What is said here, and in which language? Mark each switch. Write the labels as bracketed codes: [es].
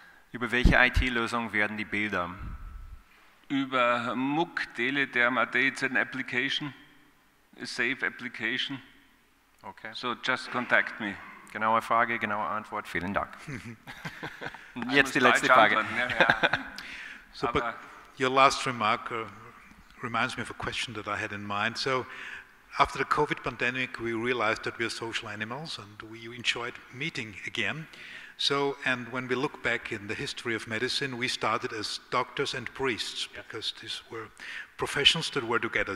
[de] Über welche IT-Lösung werden die Bilder? [en] Über MOOC, Teledermat, it's an application, a safe application. Okay. So just contact me. [de] Genaue Frage, genaue Antwort, vielen Dank. Jetzt die letzte Frage. [en] So, but your last remark reminds me of a question that I had in mind. So, after the COVID pandemic, we realized that we are social animals and we enjoyed meeting again. So, and when we look back in the history of medicine, we started as doctors and priests because these were professions that were together.